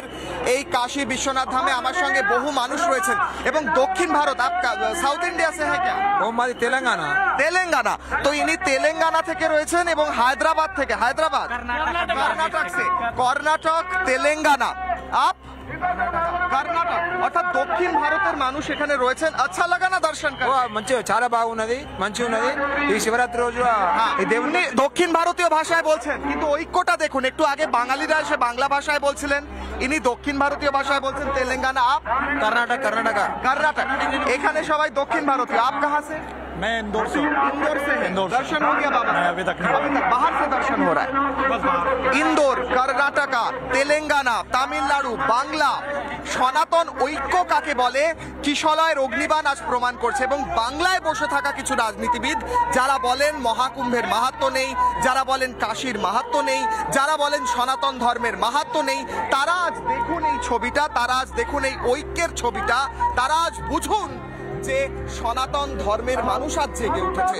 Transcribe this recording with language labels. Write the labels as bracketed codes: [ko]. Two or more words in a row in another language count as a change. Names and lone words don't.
[bn] এই কাশী বিশ্বনাথ ধামে আমার সঙ্গে বহু মানুষ রয়েছেন এবং দক্ষিণ ভারত, [en] South India [hi] से हैं क्या? [bn] তেলেঙ্গানা। তেলেঙ্গানা, তো ইনি তেলেঙ্গানা থেকে রয়েছেন এবং হায়দ্রাবাদ থেকে, হায়দ্রাবাদ কর্ণাটক সে, কর্ণাটক তেলেঙ্গানা আপ কর্ণাটক অর্থাৎ দক্ষিণ ভারতের মানুষ এখানে রয়েছেন। [hi] अच्छा लगा ना दर्शन करे? [te] మంచిగా చాలా బాగున్నది, మంచిగా ఉన్నది। ఈ శివరాత్రి రోజు ఈ దేవుని [bn] দক্ষিণ ভারতীয় ভাষায় বলছেন, কিন্তু ঐক্যটা দেখুন। একটু আগে বাঙালিরা এসে বাংলা ভাষায় বলছিলেন, ইনি দক্ষিণ ভারতীয় ভাষায় বলছেন তেলেঙ্গানা। [hi] আপ কর্ণাটক। [bn] কর্ণাটক, এখানে সবাই দক্ষিণ ভারতীয়। [hi] आप कहाँ से? मैं इंदौर से। इंदौर से है। दर्शन हो गया बाबा? अभी तक बाहर से दर्शन हो रहा है। इंदौर, कर्नाटका, तेलंगाना, तमिलनाडु, [bn] बांग्ला সনাতন ঐক্য কাকে বলে কিশলয়ের অগ্নিবাণ আজ প্রমাণ করছে। এবং বাংলায় বসে থাকা কিছু রাজনীতিবিদ যারা বলেন মহাকুম্ভের মাহাত্ম্য নেই, যারা বলেন কাশীর মাহাত্ম্য নেই, যারা বলেন সনাতন ধর্মের মাহাত্ম্য নেই, তারা আজ দেখুন এই ছবিটা, তারা আজ দেখুন এই ঐক্যের ছবিটা, তারা আজ বুঝুন যে সনাতন ধর্মের মানুষ আজ জেগে উঠেছে।